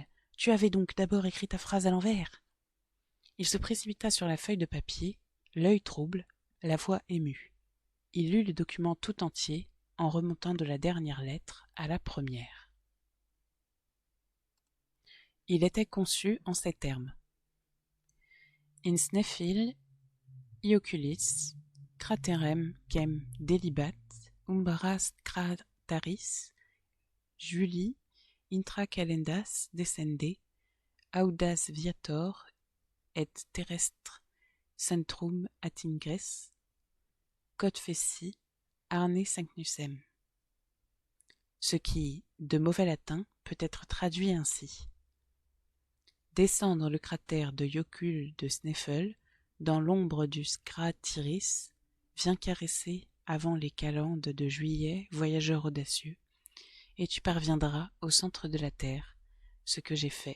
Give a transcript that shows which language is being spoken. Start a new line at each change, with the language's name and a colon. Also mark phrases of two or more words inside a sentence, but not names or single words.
French: « Tu avais donc d'abord écrit ta phrase à l'envers ?» Il se précipita sur la feuille de papier, l'œil trouble, la voix émue. Il lut le document tout entier, en remontant de la dernière lettre à la première. Il était conçu en ces termes.
Latin: In Sneffil, Ioculis, craterem quem delibat, umbras crataris, Juli, intra calendas descende, audas viator et terrestre centrum attingres, quod feci Arne Saknussemm.
French: Ce qui, de mauvais latin, peut être traduit ainsi. Descendre le cratère de Yocul de Sneffel, dans l'ombre du Scratiris, viens caresser avant les calendes de juillet, voyageur audacieux, et tu parviendras au centre de la terre, ce que j'ai fait.